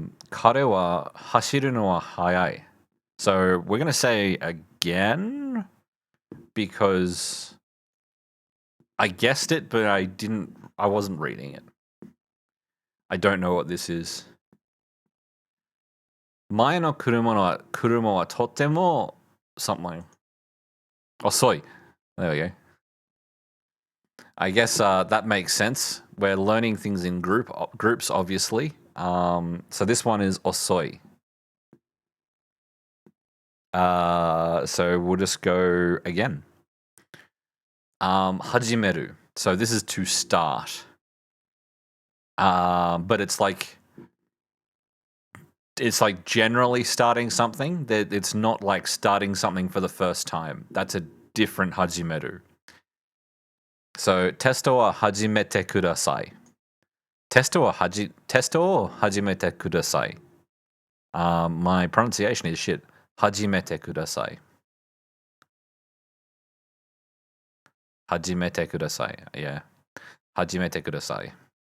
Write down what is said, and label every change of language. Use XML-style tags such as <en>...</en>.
<ja>彼は走るのは速い.</ja> <en>So we're going to say again because I guessed it, but I wasn't reading it. I don't know what this is.</en> <ja>前の車はとっても something.</ja> <en>Osoi. There we go. I guess that makes sense. We're learning things in groups, obviously. So this one is osoi. So we'll just go again. Hajimeru. So this is to start. But it's like generally starting something. It's not like starting something for the first time. That's a different hajimeru.</en> <ja>So, テストは始めてください.テストを始めてください.</ja> <en>My pronunciation is shit.</en> <ja>始めてください. 始めてください.Yeah. 始めてください.</ja>